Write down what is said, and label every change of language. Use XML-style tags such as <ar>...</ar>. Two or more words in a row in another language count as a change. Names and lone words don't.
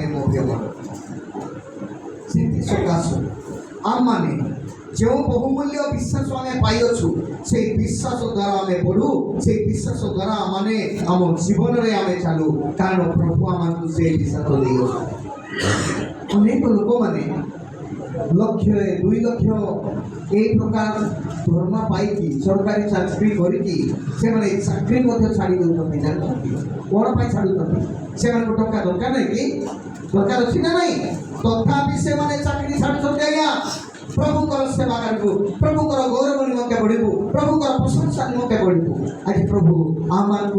<or>ମୋ ପ୍ରିୟ ସେଥି ସକାଶୁ ଆମମାନେ ଯେଉଁ ବହୁମୂଲ୍ୟ ବିଶ୍ୱାସ ଆମେ ପାଇଅଛୁ, ସେଇ ବିଶ୍ୱାସ ଦ୍ୱାରା ଆମେ ବଢ଼ୁ, ସେଇ ବିଶ୍ୱାସ ଦ୍ୱାରା ଆମେ ଆମ ଜୀବନରେ ଆମେ ଚାଲୁ। କାରଣ ପ୍ରଭୁ ଆମକୁ ସେଇ ବିଶ୍ୱାସ ଦେଇଅଛୁ। ଅନେକ ଲୋକମାନେ ଲକ୍ଷ 2 ଲକ୍ଷ ଏଇ ପ୍ରକାର ଦରମା ପାଇକି ସରକାରୀ ଚାକିରି କରିକି ସେମାନେ ଚାକିରି ମଧ୍ୟ ଛାଡ଼ି ଦେଉଛନ୍ତି ଜାଣିଛନ୍ତି କ'ଣ ପାଇଁ ଛାଡ଼ୁଛନ୍ତି ସେମାନଙ୍କୁ ଟଙ୍କା ଦରକାର ନାହିଁ କି ଦରକାର ଅଛି ନା ନାହିଁ ତଥାପି ସେମାନେ ଚାକିରି ଛାଡ଼ୁଛନ୍ତି ଆଜ୍ଞା ପ୍ରଭୁଙ୍କର ସେବା କରିବୁ ପ୍ରଭୁଙ୍କର ଗୌରବ ନିମନ୍ତେ ବଢ଼ିବୁ ପ୍ରଭୁଙ୍କର ପ୍ରଶଂସା ନିମନ୍ତେ ବଢ଼ିବୁ ଆଜି ପ୍ରଭୁ ଆମମାନଙ୍କୁ</or>